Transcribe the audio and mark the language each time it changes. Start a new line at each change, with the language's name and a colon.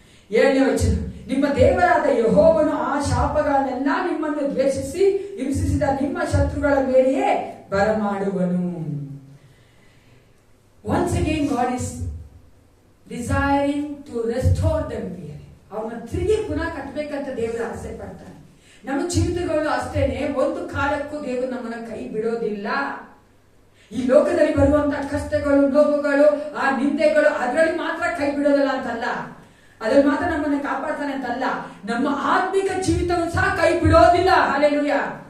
Kannada: 7ನೇ ವಚನ, ನಿಮ್ಮ ದೇವರಾದ ಯೆಹೋವನು ಆ ಶಾಪಗಳನ್ನೆಲ್ಲ ನಿಮ್ಮನ್ನು ದ್ವೇಷಿಸಿ ಹಿಂಸಿಸಿದ ನಿಮ್ಮ ಶತ್ರುಗಳ ಮೇಲೆಯೇ ಬರಮಾಡುವನು.
English: Once again God is desiring to restore them here.
Kannada: ಅವ್ರನ್ನ ತಿರುಗಿ ಪುನಃ ಕಟ್ಟಬೇಕಂತ ದೇವರು ಆಸೆ ಪಡ್ತಾನೆ. ನಮ್ಮ ಜೀವಿತಗಳು ಅಷ್ಟೇನೆ, ಒಂದು ಕಾಲಕ್ಕೂ ದೇವರು ನಮ್ಮನ್ನ ಕೈ ಬಿಡೋದಿಲ್ಲ. ಈ ಲೋಕದಲ್ಲಿ ಬರುವಂತ ಕಷ್ಟಗಳು, ನೋವುಗಳು, ಆ ನಿಂದೆಗಳು, ಅದರಲ್ಲಿ ಮಾತ್ರ ಕೈ ಬಿಡೋದಿಲ್ಲ ಅಂತಲ್ಲ, ಅದ್ರಲ್ಲಿ ಮಾತ್ರ ನಮ್ಮನ್ನ ಕಾಪಾಡ್ತಾನೆ ಅಂತಲ್ಲ, ನಮ್ಮ ಆತ್ಮಿಕ ಜೀವಿತವನ್ನು ಸಹ ಕೈ ಬಿಡೋದಿಲ್ಲ. ಹಲ್ಲೆಲೂಯಾ.